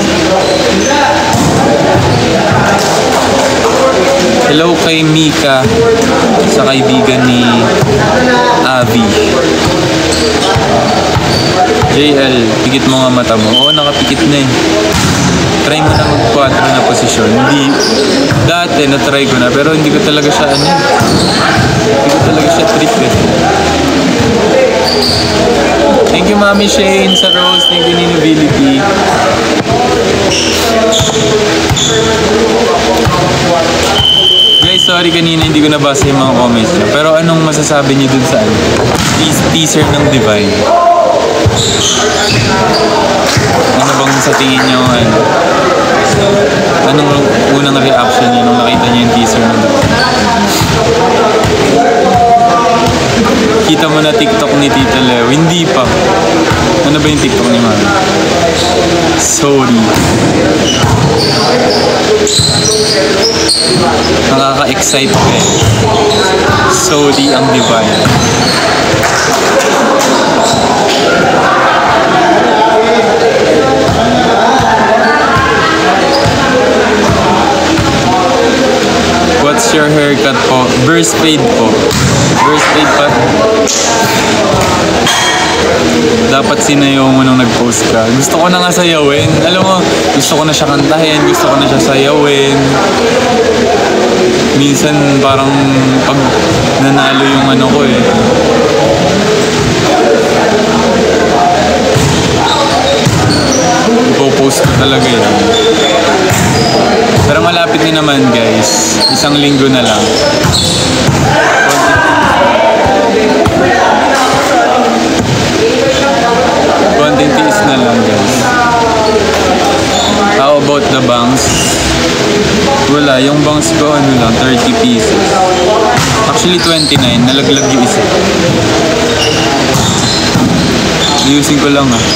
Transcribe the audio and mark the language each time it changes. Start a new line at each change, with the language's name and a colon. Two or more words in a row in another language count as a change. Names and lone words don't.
Filipino: Hello kay Mika, sa kaibigan ni Avi. JL, pikit mo nga mata mo. Oo, nakapikit na eh. Try mo na mag-4 na posisyon. Dati na-try ko na, pero hindi ko talaga siya hindi ko talaga siya trip eh.
English: Thank you Mami Shane sa rose, thank you Ninability.
Filipino: Guys, sorry kanina hindi ko nabasa yung mga comments niyo. Pero anong masasabi niyo dun sa teaser ng Divine? Ano bang sa tingin niyo anong unang reaction niyo nung nakita niyo yung teaser ng Divine? Kita mo na TikTok ni Tita Leo? Hindi pa. Ano ba yung TikTok ni Mami? Sorry. Nakaka-excite ka eh.
English: Sorry ang Divine. What's your haircut po? Burst fade po. Burst fade pa.
Filipino: Dapat sinayaw mo nung nag-post ka. Gusto ko na nga sayawin. Alam mo, gusto ko na siya kantahin. Gusto ko na siya sayawin. Minsan parang pag nanalo yung ko eh. Ipo-post ko talaga eh. Pero malapit din naman guys. Isang linggo na lang. Konting tiis na lang guys.
English: How about the bangs?
Filipino: Wala, yung bangs ko 30 pieces. Actually 29, nalaglag yung isa. Ayusin ko lang